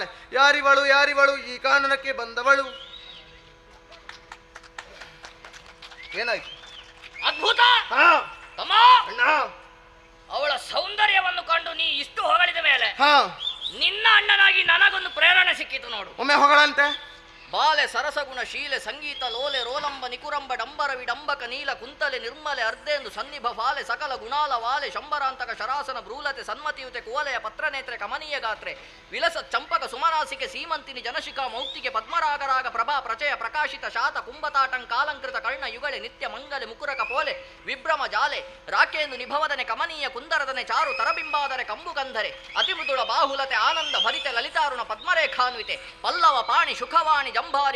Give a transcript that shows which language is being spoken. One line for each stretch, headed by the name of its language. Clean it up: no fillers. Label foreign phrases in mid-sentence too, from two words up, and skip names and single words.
Kannada: ಯಾರಿವಳು, ಯಾರಿವಳು ಈ ಕಾನನಕ್ಕೆ ಬಂದವಳು? ಏನಾಯ್ತು? ಅದ್ಭುತ. ಅಣ್ಣ, ಅವಳ ಸೌಂದರ್ಯವನ್ನು ಕಂಡು ನೀ ಇಷ್ಟು ಹೊಗಳಿದ ಮೇಲೆ ನಿನ್ನ ಅಣ್ಣನಾಗಿ ನನಗೊಂದು ಪ್ರೇರಣೆ ಸಿಕ್ಕಿತು ನೋಡು. ಒಮ್ಮೆ ಹೊಗಳಂತೆ. ಬಾಲೆ ಸರಸಗುಣ ಶೀಲೆ ಸಂಗೀತ ಲೋಲೆ ರೋಲಂಬ ನಿಕುರಂಬ ಡಂಬರ ವಿಡಂಬಕ ನೀಲ ಕುಂತಲೆ ನಿರ್ಮಲೆ ಅರ್ಧೇಂದು ಸನ್ನಿಭ ಫಾಲೆ ಸಕಲ ಗುಣಾಲ ವಾಲೆ ಶಂಬರಾಂತಕ ಶರಾಸನ ಭ್ರೂಲತೆ ಸನ್ಮತಿಯುತೆ ಕುವಲೆಯ ಪತ್ರನೇತ್ರೆ ಕಮನೀಯ ಗಾತ್ರೆ ವಿಲಸ ಚಂಪಕ ಸುಮರಾಸಿಕೆ ಸೀಮಂತಿನಿ ಜನಶಿಖಾ ಮೌಕ್ತಿಗೆ ಪದ್ಮರಾಗರಾಗ ಪ್ರಭಾ ಪ್ರಚಯ ಪ್ರಕಾಶಿತ ಶಾತ ಕುಂಭತಾಟಂಕಾಲಂಕೃತ ಕರ್ಣ ಯುಗಳೆ ನಿತ್ಯ ಮಂಗಲೆ ಮುಕುರಕ ಪೋಲೆ ವಿಭ್ರಮ ಜಾಲೆ ರಾಕೇಂದು ನಿಭವದನೆ ಕಮನೀಯ ಕುಂದರದನೆ ಚಾರು ತರಬಿಂಬಾದರೆ ಕಂಬುಗಂಧರೆ ಅತಿಮೃದುಳ ಬಾಹುಲತೆ ಆನಂದ ಭರಿತೆ ಲಲಿತಾರುಣ ಪದ್ಮರೇಖಾನ್ವಿತೆ ಪಲ್ಲವ ಪಾಣಿ ಶುಖವಾಣಿ ಜಂಭಾರಿ